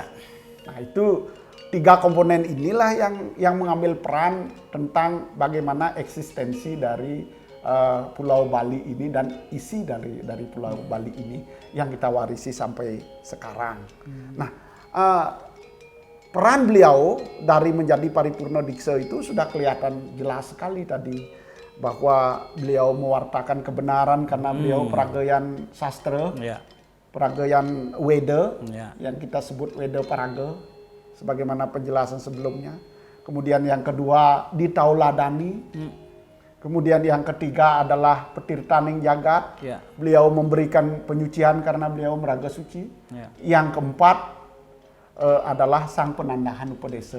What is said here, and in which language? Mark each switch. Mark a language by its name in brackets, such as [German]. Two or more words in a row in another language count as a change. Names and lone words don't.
[Indonesian] Nah itu 3 komponen inilah yang mengambil peran tentang bagaimana eksistensi dari Pulau Bali ini dan isi dari Pulau Bali ini yang kita warisi sampai sekarang. Nah, peran beliau dari menjadi paripurna diksa itu sudah kelihatan jelas sekali tadi, bahwa beliau mewartakan kebenaran karena beliau peragayan sastra, peragayan Weda, yang kita sebut Weda Paraga, sebagaimana penjelasan sebelumnya. Kemudian yang kedua ditauladani. Kemudian yang ketiga adalah petirtaning jagat. Beliau memberikan penyucian karena beliau meraga suci. Yang keempat adalah sang penandahan upadesa.